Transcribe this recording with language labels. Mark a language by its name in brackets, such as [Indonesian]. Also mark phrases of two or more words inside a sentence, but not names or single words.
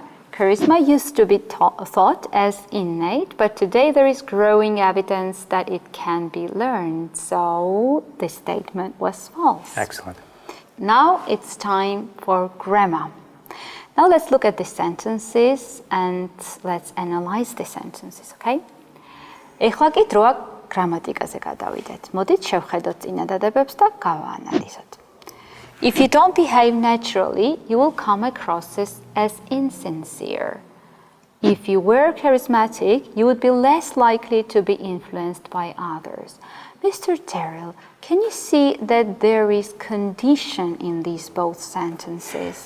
[English] Charisma used to be thought as innate, but today there is growing evidence that it can be learned. So this statement was false. Excellent. Now it's time for grammar. Now let's look at the sentences and let's analyze the sentences, okay? [Georgian] ეხლა კი დროა გრამატიკაზე გადავიდეთ. მოდით შევხედოთ წინადადებებს და გავაანალიზოთ. [English] If you don't behave naturally, you will come across as insincere. If you were charismatic, you would be less likely to be influenced by others. Mr. Terrell, can you see that there is condition in these both sentences?